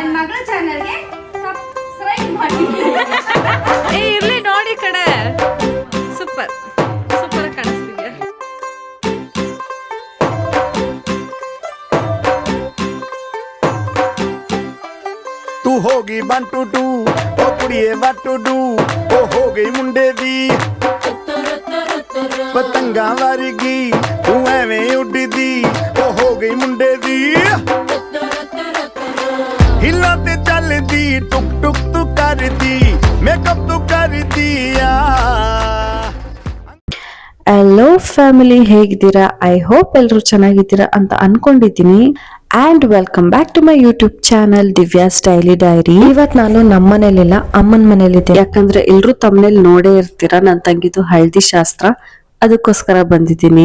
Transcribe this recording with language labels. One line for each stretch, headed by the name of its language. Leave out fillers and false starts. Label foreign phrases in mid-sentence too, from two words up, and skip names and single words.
Kannada: ಮಗಳ ಚಾನೆಲ್ಗೆ ಸಬ್ಸ್ಕ್ರೈಬ್ ಮಾಡಿ. ಇರ್ಲಿ ನೋಡಿ ಕಡೆ
English: super super
Kannada: ಕಾಣಿಸ್ತಿದ್ಯಾ.
Punjabi: ਤੂੰ ਹੋਗੀ 1 2 2 ਓ ਕੁੜੀਏ
English: what to do
Punjabi: ਓ ਹੋ ਗਈ ਮੁੰਡੇ ਦੀ ਪਤੰਗਾ ਵਰਗੀ ਤੂੰ ਐਵੇਂ ਉੱਡਦੀ ਓ ਹੋ ਗਈ ਮੁੰਡੇ ਦੀ ਹਿਲਾ ਤੇ ਚੱਲਦੀ ਟੁਕ ਟੁਕ ਤੂੰ ਕਰਦੀ ਮੇਕਅੱਪ ਤੂੰ ਕਰ ਦਿੱਤਾ.
English: hello family, ಹೇಗಿದ್ದೀರಾ? I hope
Kannada: ಎಲ್ಲರೂ ಚೆನ್ನಾಗಿದ್ದೀರಾ ಅಂತ ಅನ್ಕೊಂಡಿದ್ದೀನಿ.
English: and welcome back to my YouTube channel ದಿವ್ಯಾಸ್ ಡೈಲಿ ಡೈರಿ.
Kannada: ಇವತ್ ನಾನು ನಮ್ಮ ಮನೇಲಿಲ್ಲ, ಅಮ್ಮನ ಮನೇಲಿದ್ದೆ. ಯಾಕಂದ್ರೆ ಎಲ್ರು ತಮ್ಮನೇಲಿ ನೋಡೇ ಇರ್ತೀರಾ ನನ್ನ ತಂಗಿದು ಹಳದಿ ಶಾಸ್ತ್ರ, ಅದಕ್ಕೋಸ್ಕರ ಬಂದಿದ್ದೀನಿ.